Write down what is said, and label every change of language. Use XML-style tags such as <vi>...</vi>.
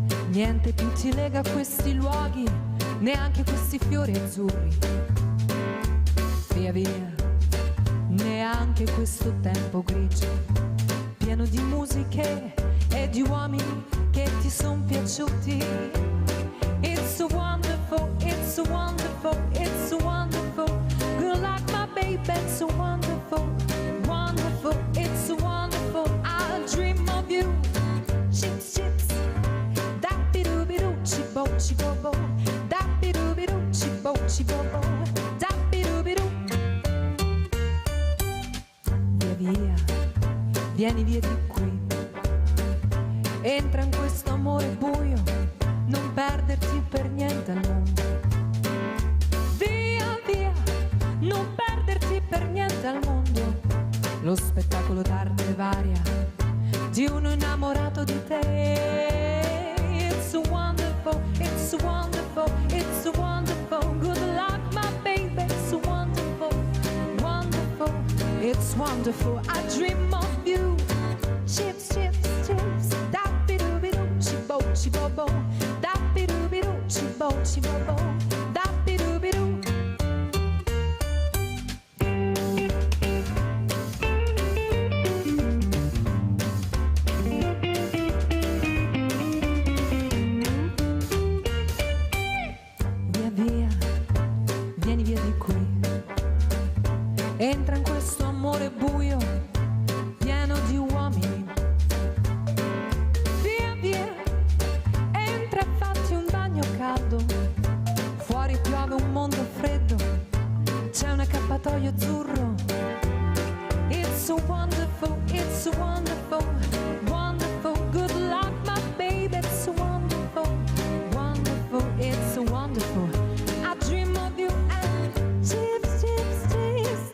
<it>Niente più ti lega a questi luoghi, neanche questi fiori azzurri. Via via, neanche questo tempo grigio, pieno di musiche e di uomini che ti son piaciuti.</it> <en>It's so wonderful, it's so wonderful, it's so wonderful. Good luck my baby, it's so wonderful, wonderful, it's so wonderful. I dream of you. Chips, chips, da-bi-doo-bi-doo, chi-bo, chi-bo-bo. Da-bi-doo-bi-doo, chi-bo, chi-bo-bo. Da-bi-doo-bi-doo.</en> <it>Via, vieni via di qui. Entra in questo amore buio, non perderti per niente al mondo. Via, via, non perderti per niente al mondo. Lo spettacolo d'arte varia di uno innamorato di te.</it> <en>It's so wonderful, it's so wonderful, it's so wonderful. Good luck my baby, it's so wonderful, wonderful. It's wonderful, I dream of you. Chips, chips, chips, da-bi-doo-bi-doo, chi-bo, chi-bo-bo. Da-bi-doo-bi-doo, chi-bo, chi-bo-bo. Da-bi-doo-bi-doo.</en> <it>Via, via, vieni via di qui. Entra in questo amore buio, pieno di uomini. Via, via, entra e fatti un bagno caldo. Fuori piove un mondo freddo, c'è un accappatoio azzurro.</it> <en>It's so wonderful, it's so wonderful, wonderful. Good luck my baby, it's so wonderful, wonderful, it's so wonderful. I dream of you and chips, chips, chips.</en>